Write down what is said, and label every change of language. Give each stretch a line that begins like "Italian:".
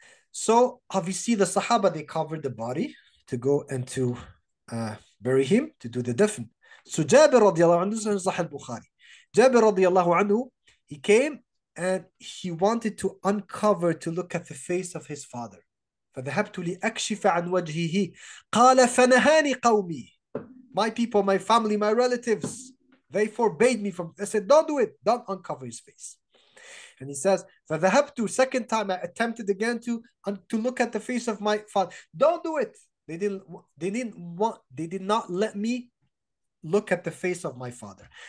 English: So obviously the Sahaba, they covered the body to go and to bury him, to do the dafn. So Jabir radiallahu anhu, in Sahih al-Bukhari, Jabir radiallahu anhu, he came and he wanted to uncover, to look at the face of his father.
Arabic: فذهبت لأكشف عن وجهه قال فنهاني قومي.
English: My people, my family, my relatives, they forbade me from. They said, don't do it, don't uncover his face. And he says, فذهبت, second time I attempted again to look at the face of my father. Don't do it. They did not let me look at the face of my father.